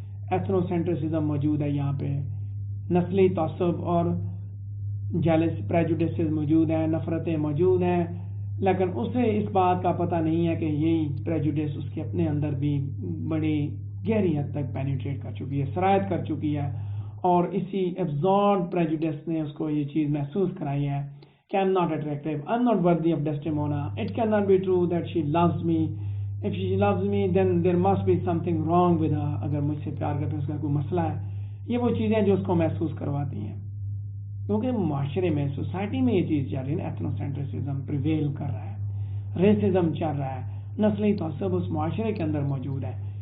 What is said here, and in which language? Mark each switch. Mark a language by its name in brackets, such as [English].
[Urdu] Ethno سینٹرسزم موجود ہے یہاں پہ، نسلی تعصب اور جیلس پریجوڈسز موجود ہیں، نفرتیں موجود ہیں، لیکن اسے اس بات کا پتہ نہیں ہے کہ یہی پریجوڈس اس کے اپنے اندر بھی بڑی گہری حد تک پینیٹریٹ کر چکی ہے، سرایت کر چکی ہے، اور اسی ایبزارڈ پریجوڈس نے اس کو یہ چیز محسوس کرائی ہے [English] not attractive. I'm not worthy of Desdemona. It cannot be true that she loves me. If she loves me, then there must be something wrong with her. [Urdu] اگر مجھ سے پیار کرتے اس کا کوئی مسئلہ ہے. یہ وہ چیزیں جو اس کو محسوس کرواتی ہیں، کیونکہ معاشرے میں، سوسائٹی میں یہ چیز چل رہی ہے، ایتھنوسینٹرسزم پریویل کر رہا ہے، ریسزم چل رہا ہے، نسلی تعصب اس معاشرے کے اندر موجود ہے.